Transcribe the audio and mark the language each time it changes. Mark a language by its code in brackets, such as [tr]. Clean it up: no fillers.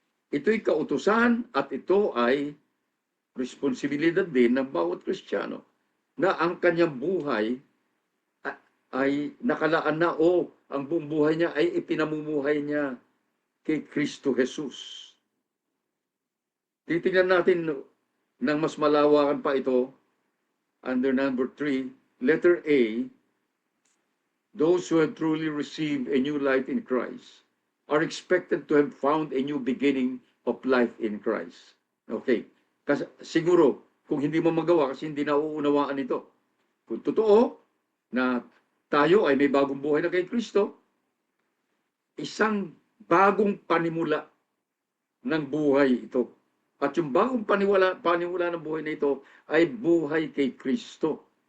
[tl] Ito'y kautusan at ito ay responsibilidad din ng bawat Kristiyano na ang kanyang buhay ay nakalaan na o ang buong buhay niya ay ipinamumuhay niya kay Kristo Jesus. Titingnan natin ng mas malawakan pa ito [en] under number 3, letter A, those who have truly received a new life in Christ are expected to have found a new beginning of life in Christ. [tl] Okay. Kasi siguro, kung hindi mo magawa kasi hindi nauunawaan ito. Kung totoo na tayo ay may bagong buhay na kay Kristo, isang bagong panimula ng buhay ito. At yung bagong panimula ng buhay na ito ay buhay kay Kristo.